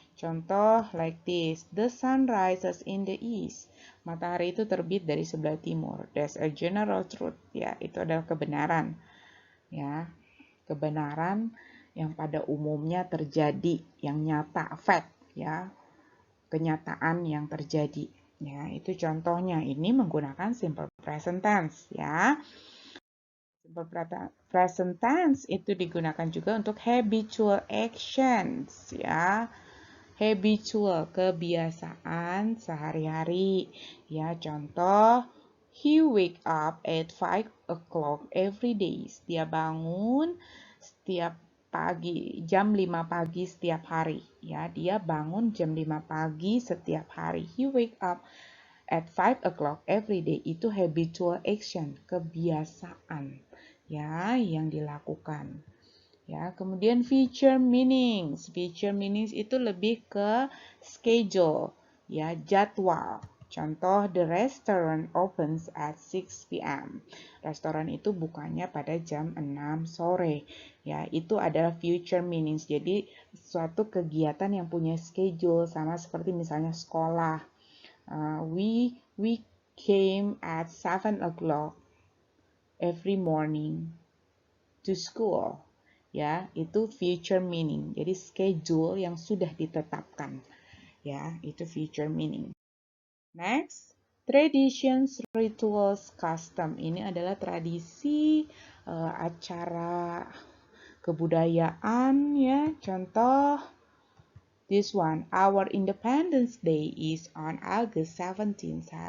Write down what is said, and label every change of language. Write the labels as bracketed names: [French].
[English] Contoh like this, the sun rises in the east. [Indonesian] Matahari itu terbit dari sebelah timur. [English] That's a general truth, [Indonesian] ya, itu adalah kebenaran, ya. Kebenaran yang pada umumnya terjadi, yang nyata, fact, ya, kenyataan yang terjadi, ya. Itu contohnya. Ini menggunakan simple present tense, ya. Simple present tense itu digunakan juga untuk habitual actions, ya. habitual, kebiasaan sehari-hari. [English] Ya, contoh, he wake up at 5 o'clock every day. [Indonesian] Dia bangun setiap pagi, jam 5 pagi setiap hari. Ya, dia bangun jam 5 pagi setiap hari. [English] He wake up at 5 o'clock every day. [Indonesian] Itu habitual action, kebiasaan ya yang dilakukan. Ya, kemudian feature meanings. Feature meanings itu lebih ke schedule, ya, jadwal. [English] Contoh, the restaurant opens at 6 p.m. [Indonesian] Restoran itu bukanya pada jam 6 sore. Ya, itu adalah future meanings. Jadi, suatu kegiatan yang punya schedule, sama seperti misalnya sekolah. [English] We came at 7 o'clock every morning to school. [Indonesian] Ya, itu future meaning. Jadi schedule yang sudah ditetapkan. Ya, itu future meaning. [English] Next, traditions, rituals, custom. [Indonesian] Ini adalah tradisi, acara kebudayaan ya. [English] Contoh this one, our Independence Day is on August 17.